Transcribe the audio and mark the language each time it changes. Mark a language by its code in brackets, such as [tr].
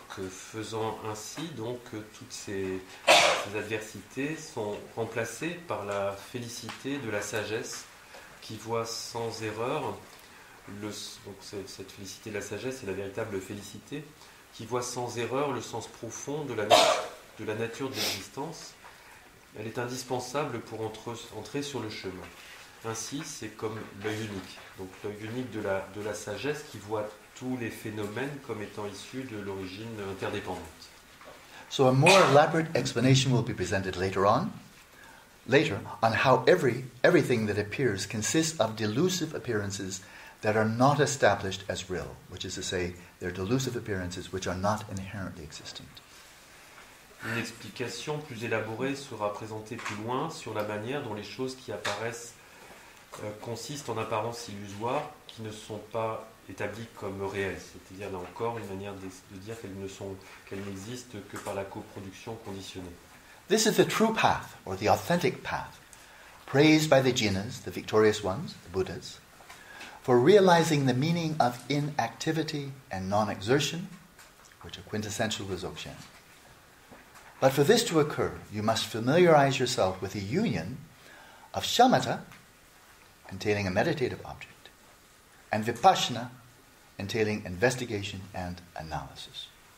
[fr] faisant ainsi, toutes ces adversités sont remplacées par la félicité de la sagesse qui voit sans erreur, cette félicité de la sagesse est la véritable félicité, qui voit sans erreur le sens profond de la nature de l'existence. Elle est indispensable pour entrer sur le chemin. Ainsi, c'est comme l'œil unique. Donc l'œil unique de la sagesse qui voit tous les phénomènes comme étant issus de l'origine interdépendante. [en] So a more elaborate explanation will be presented later on how everything that appears consists of delusive appearances that are not established as real, which is to say, they're delusive appearances which are not inherently existent. [fr] Une explication plus élaborée sera présentée plus loin sur la manière dont les choses qui apparaissent consistent en apparence illusoires, qui ne sont pas établies comme réelles. C'est-à-dire, là encore, une manière de dire qu'elles n'existent que par la coproduction conditionnée. [en] This is the true path, or the authentic path, praised by the jinas, the victorious ones, the Buddhas, for realizing the meaning of inactivity and non-exertion, which are quintessential to Dzogchen. But for this to occur, you must familiarize yourself with the union of shamatha, entailing a meditative object, and vipassana, entailing investigation and analysis.